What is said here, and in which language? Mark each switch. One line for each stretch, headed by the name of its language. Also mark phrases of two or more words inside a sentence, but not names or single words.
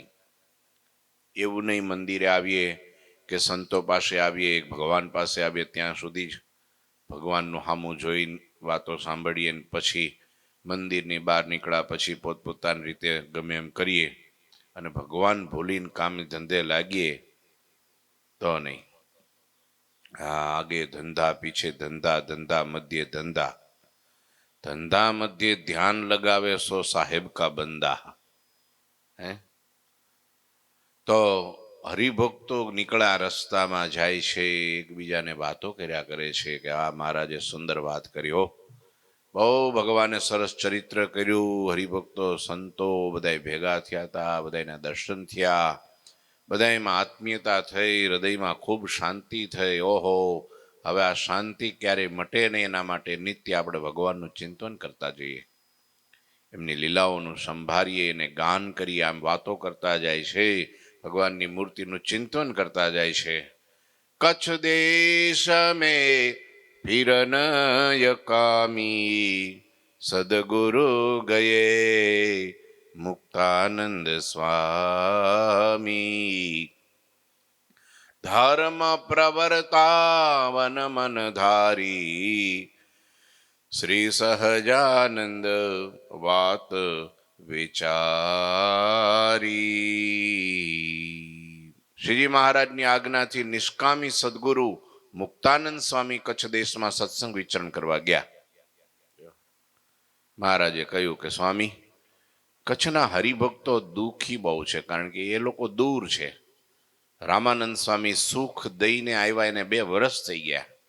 Gujarati: એવું નહીં મંદિરે આવીએ કે સંતો પાસે આવીએ, ભગવાન પાસે આવીએ ત્યાં સુધી જ ભગવાનનું સામું જોઈને વાતો સાંભળીએ, પછી મંદિરની બહાર નીકળ્યા પછી પોતપોતાની રીતે ગમે એમ કરીએ અને ભગવાન ભૂલીને કામે ધંધે લાગીએ તો નહીં।
Hindi: आगे धंधा पीछे धंधा, धंधा मध्य धंधा, धंधा मध्य ध्यान लगावे सो साहेब का बंदा है।
Gujarati: તો હરિભક્તો નીકળ્યા રસ્તામાં જાય છે, એકબીજાને વાતો કર્યા કરે છે કે આ મહારાજે સુંદર વાત કરી હો, બહુ ભગવાને સરસ ચરિત્ર કર્યું, હરિભક્તો સંતો બધાય ભેગા થયા હતા, બધાયના દર્શન થયા, બધાયમાં આત્મીયતા થઈ, હૃદયમાં ખૂબ શાંતિ થઈ। ओहो, હવે આ શાંતિ ક્યારે મટે નહીં એના માટે નિત્ય આપણે ભગવાનનું ચિંતન કરતા જઈએ, એમની લીલાઓનું સંભાળીએ અને ગાન કરીએ, આમ વાતો કરતા જાય છે, ભગવાનની મૂર્તિનું ચિંતન કરતા જાય છે।
Hindi: कच्छ देश में फिरनय कामी सदगुरु गये मुक्तानंद स्वामी।
Gujarati: ધર્મ પ્રવર્તાવન મન ધારી શ્રી સહજાનંદ વાત વિચારી। श्रीजी महाराज ની આજ્ઞાથી નિષ્કામી સદગુરુ મુક્તાનંદ સ્વામી કચ્છ દેશમાં સત્સંગ વિચરણ કરવા ગયા. મહારાજે કહ્યું કે સ્વામી, કચ્છના હરિભક્તો દુઃખી બહુ છે, કારણ કે એ લોકો દૂર છે. રામાનંદ સ્વામી સુખ દઈને આવ્યા એને 2 વર્ષ થઈ ગયા.